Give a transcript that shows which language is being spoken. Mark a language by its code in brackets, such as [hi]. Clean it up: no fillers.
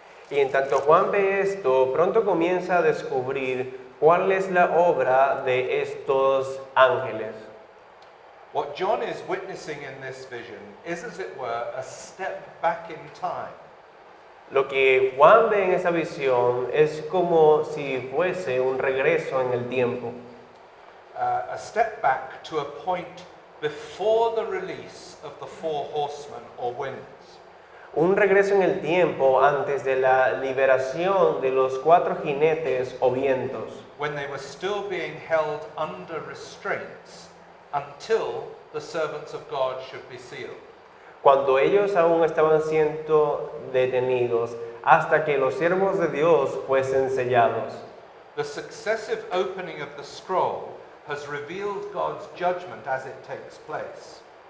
[es] Y en tanto Juan ve esto, pronto comienza a descubrir cuál es la obra de estos ángeles. [en] What John is witnessing in this vision is, as it were, a step back in time. [es] Lo que Juan ve en esa visión es como si fuese un regreso en el tiempo. [en] A step back to a point before the release of the 4 horsemen or winds. [es] Un regreso en el tiempo antes de la liberación de los 4 jinetes o vientos, [en] When they were still being held under restraints until the servants of God should be sealed. [es] cuando ellos aún estaban siendo detenidos hasta que los siervos de Dios fuesen sellados. [en] The successive opening of the scroll has revealed God's judgment as it takes place.